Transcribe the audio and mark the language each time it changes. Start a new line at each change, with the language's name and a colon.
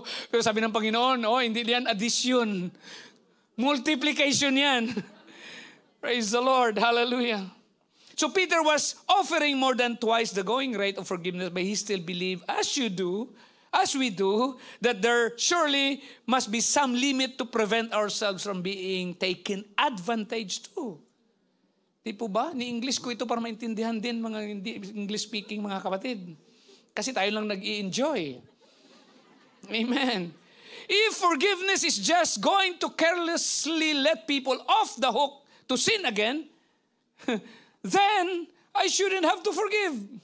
Filipino: Pero sabi ng Panginoon, hindi yan addition. Multiplication yan.
English: Praise the Lord. Hallelujah. So Peter was offering more than twice the going rate of forgiveness, but he still believed, as we do, that there surely must be some limit to prevent ourselves from being taken advantage to.
Filipino: Di po ba? Ni English ko ito para maintindihan din mga hindi English speaking mga kapatid. Kasi tayo lang nag-i-enjoy. Amen.
English: If forgiveness is just going to carelessly let people off the hook to sin again, then I shouldn't have to forgive.